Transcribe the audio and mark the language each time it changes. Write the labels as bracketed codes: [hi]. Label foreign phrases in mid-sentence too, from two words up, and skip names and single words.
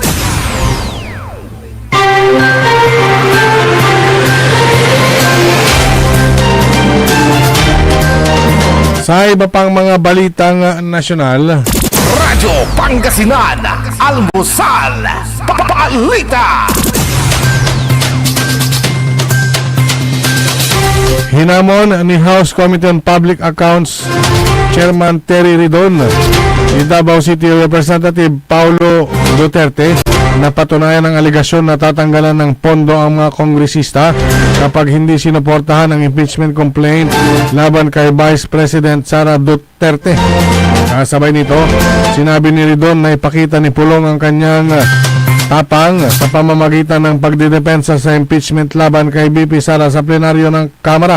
[tl] Sa iba pang mga balitang nasyonal, Radyo Pangasinan, Almusal, Balita. hinamon ni House Committee on Public Accounts Chairman Terry Ridon ni Davao City Representative Paulo Duterte na patunayan ang aligasyon na tatanggalan ng pondo ang mga kongresista kapag hindi sinuportahan ang [en] impeachment complaint [tl] laban kay Vice President Sara Duterte. Kasabay nito, sinabi ni Ridon na ipakita ni Pulong ang kanyang tapang sa pamamagitan ng pagdidepensa sa impeachment laban kay BP Sara sa plenaryo ng Kamara.